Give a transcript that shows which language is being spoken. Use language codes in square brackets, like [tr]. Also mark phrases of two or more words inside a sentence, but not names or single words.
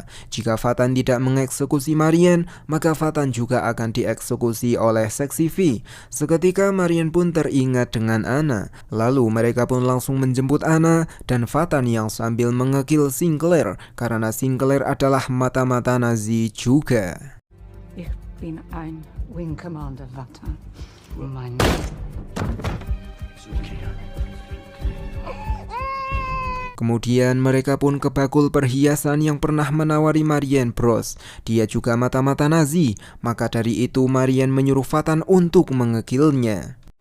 [id] Jika Vatan tidak mengeksekusi Marianne, maka Vatan juga akan dieksekusi oleh Seksi V. Seketika Marianne pun teringat dengan Anna. Lalu mereka pun langsung menjemput Anna dan Vatan yang sambil mengekil Sinclair karena Sinclair adalah mata-mata Nazi juga. [de] Ich bin ein Wing Commander, Vatan. Mein [id] Kemudian mereka pun ke bakul perhiasan yang pernah menawari Marianne Bros. Dia juga mata-mata Nazi, maka dari itu Marianne menyuruh Vatan untuk mengekilnya.